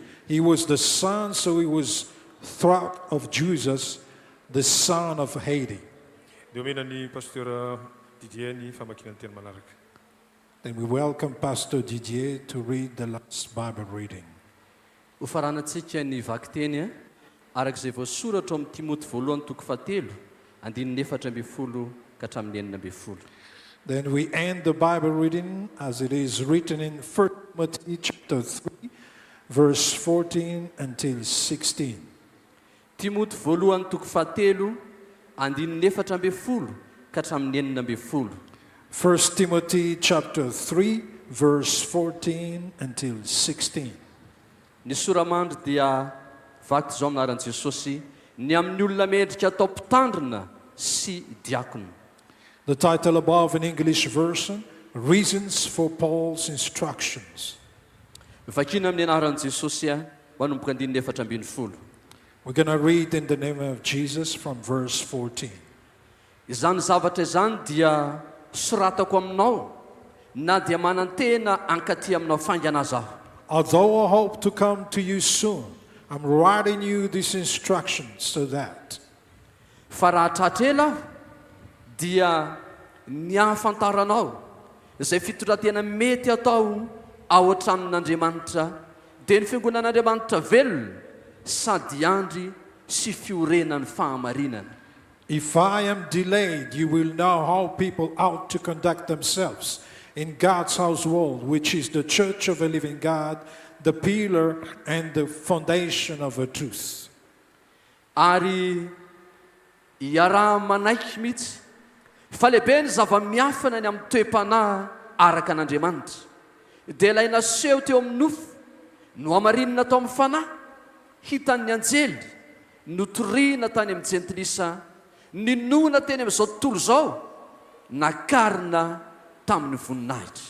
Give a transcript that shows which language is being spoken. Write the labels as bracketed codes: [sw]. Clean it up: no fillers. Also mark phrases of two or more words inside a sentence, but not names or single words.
[en] He was the son, so he was thought of Jesus, the son of Hades. Then we welcome Pastor Didier to read the last Bible reading. [mg] Hofaranantsika ny vaky teny arak'izay voasoratra amin'ny Timoty voalohany toko fahatelo andininy 4:10 ka hatramin'ny 9:10. [en] Then we end the Bible reading as it is written in 1 Timothy chapter 3, verse 14 until 16. [mg] Timoty voalohany toko fahatelo andininy 4:10 ka hatramin'ny 9:10. [en] 1 Timothy chapter 3, verse 14 until 16. [mg] Ny soramandry dia vaky zao aminaran'i Jesosy, ny amin'ny olona medrika atao mpitandrina sy diakona. [en] The title above in English version, Reasons for Paul's Instructions. [mg] Vakina amin'ny anaran'i Jesosy manomboka andininy 4:10. [en] We're going to read in the name of Jesus from verse 14. [mg] Izany zavatra izany dia soratako aminao na dia manantena ankaty aminao faingana zaho. [en] Although I hope to come to you soon, I'm writing you these instructions so that. [mg] Fa raha tratrela dia ny ahafantaranao izay fitondratena mety atao ao an-tranon'Andriamanitra dia ny fiangonan'Andriamanitra velona sady andry sy fiorenan'ny fahamarinana. [en] If I am delayed, you will know how people ought to conduct themselves in God's household, which is the church of a living God, the pillar and the foundation of a truth. [mg] Ary iaraha manaiky mihitsy fa lehibe ny zava-miafina ny amin'ny toe-panahy araka an'Andriamanitra dia ilay naseho teo amin'ny nofo no hamarinina tao amin'ny fanahy hitan'ny anjely notoriana tany amin'ny jentilisa ninona teny amin'izao tontolo zao nakarina tamin'ny voninahitra.